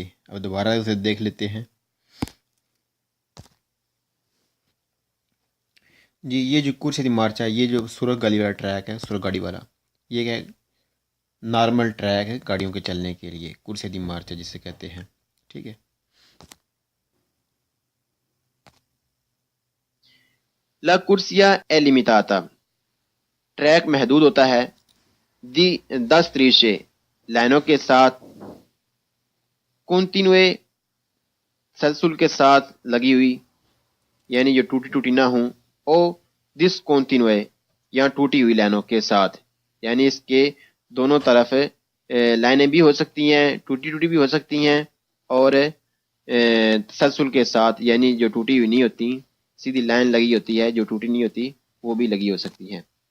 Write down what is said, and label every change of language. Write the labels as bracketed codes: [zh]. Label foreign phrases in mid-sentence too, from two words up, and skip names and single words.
[ur] اب دوبارہ اسے دیکھ لیتے ہیں. جی یہ جو [it] corsia di marcia, [ur] یہ جو سرخ گاڑی والا ٹریک ہے، سرخ گاڑی والا، یہ کیا نارمل ٹریک ہے گاڑیوں کے چلنے کے لیے، [it] corsia di marcia [ur] جسے کہتے ہیں. ٹھیک ہے. [it] La corsia è limitata. [ur] ٹریک محدود ہوتا ہے. [it] di 10 strisce [ur] لائنوں کے ساتھ کنٹینوے تسلسل کے ساتھ لگی ہوئی یعنی جو ٹوٹی ٹوٹی نہ ہوں. او دس کنٹینوے یا ٹوٹی ہوئی لائنوں کے ساتھ یعنی اس کے دونوں طرف لائنیں بھی ہو سکتی ہیں، ٹوٹی ٹوٹی بھی ہو سکتی ہیں، اور تسلسل کے ساتھ یعنی جو ٹوٹی ہوئی نہیں ہوتی سیدھی لائن لگی ہوتی ہے، جو ٹوٹی نہیں ہوتی وہ بھی لگی ہو سکتی ہیں.